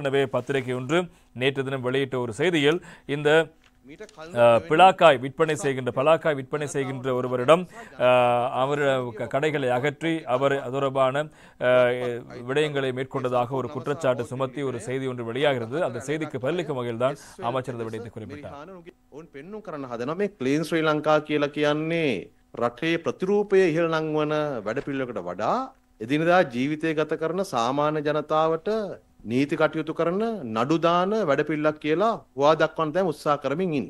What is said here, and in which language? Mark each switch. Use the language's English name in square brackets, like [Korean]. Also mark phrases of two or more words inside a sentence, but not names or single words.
[Tamil] எனவே பத்திரிகை ஒன்று நேற்று தினம் வெளியிட்ட ஒரு செய்தியில் இந்த பலாக்காய் விற்பனை செய்கின்ற ஒருவரிடம் அவர் கடைகளை அகற்றி அவர் தொடர்பான விடயங்களை மேற்கொண்டதாக ஒரு குற்றச்சாட்டு சுமத்தி ஒரு செய்தி ஒன்று வெளியாகிறது. அந்த செய்திக்கு பதிலளிக்கும் வகையில் தான் அமைச்சர் இந்த விடயத்தை குறிப்பிட்டார். [Sinhala] ක්ලීන් ශ්‍රී ලංකා කියලා කියන්නේ රටේ ප්‍රතිරූපය ඉහළ නංවන වැඩපිළිවෙලකට වඩා එදිනදා ජීවිතය ගත කරන සාමාන්‍ය ජනතාවට නීති කටයුතු කරන නඩු දාන වැඩපිළිවෙලක් කියලා හොවා දක්වන්න තමයි උත්සාහ කරමින් ඉන්නේ.